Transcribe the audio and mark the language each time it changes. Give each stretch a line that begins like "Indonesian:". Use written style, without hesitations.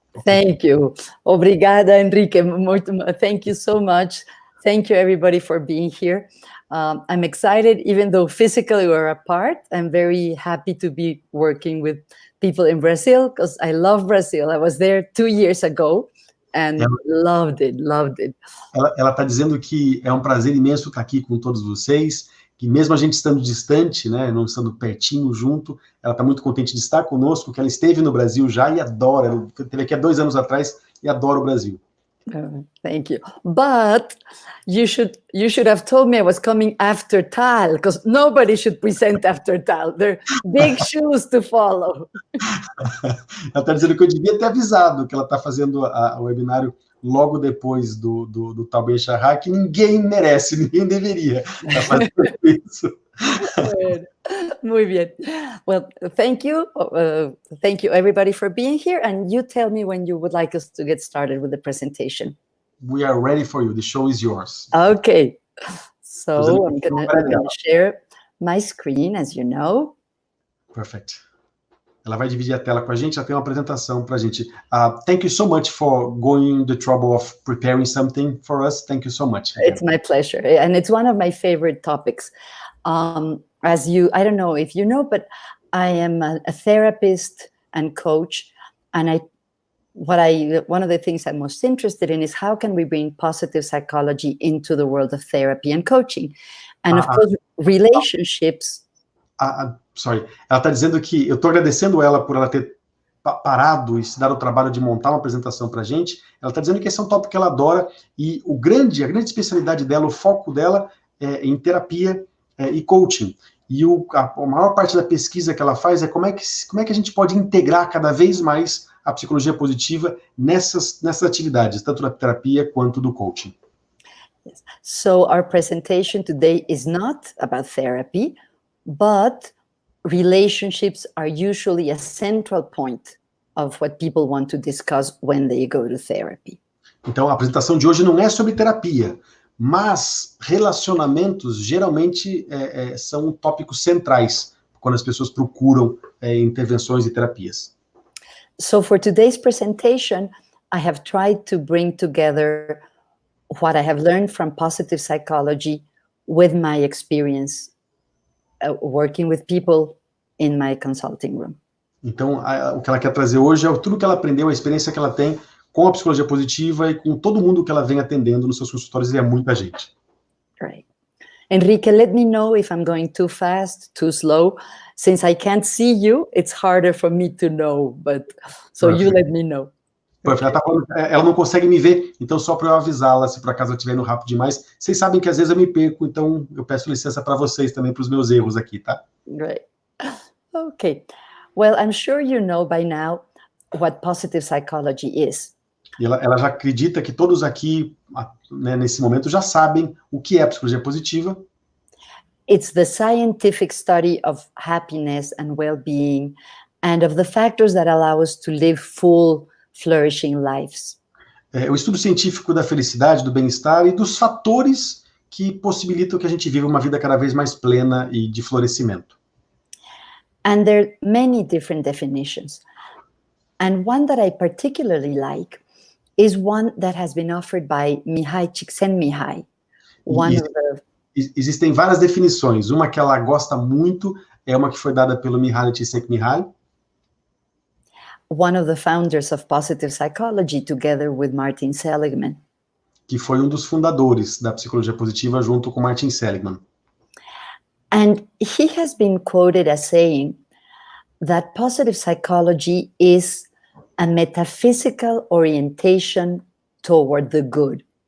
English: Thank you. Obrigada, Henrique. Thank you so much. Thank you, everybody, for being here. I'm excited, even though physically we're apart. I'm very happy to be working with people in Brazil, because I love Brazil. I was there 2 years ago. And loved it.
Portuguese: Ela está dizendo que é um prazer imenso estar aqui com todos vocês, que mesmo a gente estando distante, né, não estando pertinho junto, ela está muito contente de estar conosco, que ela esteve no Brasil já e adora. Ela esteve aqui há 2 anos atrás e adora o Brasil.
English: Thank you. But you should have told me I was coming after Tal, because nobody should present after Tal. They're big shoes to follow.
Portuguese: Ela está dizendo que eu devia ter avisado que ela está fazendo o webinário logo depois do Tal Ben-Shahar, que ninguém merece, ninguém deveria estar fazendo isso.
Spanish: Muy bien.
English: Well, thank you everybody for being here, and you tell me when you would like us to get started with the presentation. We are ready for you. The show is yours. Okay. So I'm gonna share my screen, as you know. Perfect.
Portuguese: Ela vai dividir a tela com a gente, já tem uma apresentação para a gente.
English: Thank you so much for going the trouble of preparing something for us. Thank you so much. It's my pleasure. And it's one of my favorite topics. I don't know if you know, but I am a therapist and coach. And one of the things I'm most interested in is how can we bring positive psychology into the world of therapy and coaching? And of course, relationships.
Portuguese: Sorry, ela está dizendo que eu estou agradecendo ela por ela ter parado e se dar o trabalho de montar uma apresentação para a gente. Ela está dizendo que esse é um tópico que ela adora e a grande especialidade dela, o foco dela é em terapia e coaching. E a maior parte da pesquisa que ela faz é como é que a gente pode integrar cada vez mais a psicologia positiva nessas atividades, tanto da terapia quanto do coaching.
English: Yes. So our presentation today is not about therapy, but relationships are usually a central point of what people want to discuss when they go to therapy.
Portuguese: Então, a apresentação de hoje não é sobre terapia, mas relacionamentos geralmente são tópicos centrais quando as pessoas procuram intervenções e terapias.
English: So for today's presentation, I have tried to bring together what I have learned from positive psychology with my experience working with people in my consulting room.
Portuguese: Então, o que ela quer trazer hoje é tudo que ela aprendeu, a experiência que ela tem com a psicologia positiva e com todo mundo que ela vem atendendo nos seus consultórios, e é muita gente.
English: Right. Enrique, let me know if I'm going too fast, too slow. Since I can't see you, it's harder for me to know, but so you let me know.
Portuguese: Ela tá falando, ela não consegue me ver, então só para eu avisá-la se por acaso eu estiver indo rápido demais. Vocês sabem que às vezes eu me perco, então eu peço licença para vocês também, para os meus erros aqui, tá?
English: Right. Okay. Well, I'm sure you know by now what positive psychology is.
Portuguese: E ela já acredita que todos aqui, né, nesse momento, já sabem o que é a psicologia positiva.
English: It's the scientific study of happiness and well-being and of the factors that allow us to live full, flourishing lives.
Portuguese: É o estudo científico da felicidade, do bem-estar e dos fatores que possibilitam que a gente viva uma vida cada vez mais plena e de florescimento.
English: And there are many different definitions. And one that I particularly like is one that has been offered by Mihaly Csikszentmihalyi.
Portuguese: Existem várias definições. Uma que ela gosta muito é uma que foi dada pelo Mihaly Csikszentmihalyi,
English: one of the founders of positive psychology, together with Martin Seligman.
Portuguese: Que foi um dos fundadores da psicologia positiva junto com Martin Seligman.
English: And he has been quoted as saying that positive psychology is a metaphysical orientation toward the good.